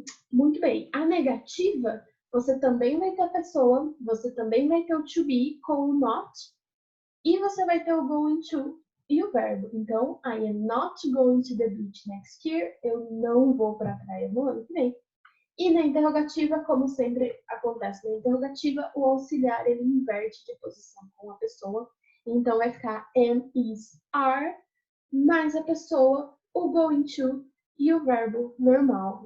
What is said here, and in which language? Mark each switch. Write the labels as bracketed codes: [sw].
[pt] Muito bem. A negativa, você também vai ter a pessoa, você também vai ter o to be com o not, e você vai ter o going to e o verbo. [en] Então, I am not going to the beach next year. [pt] Eu não vou para a praia no ano que vem. E na interrogativa, como sempre acontece na interrogativa, o auxiliar ele inverte de posição com a pessoa. Então vai ficar am, is, are, mais a pessoa, o going to e o verbo normal.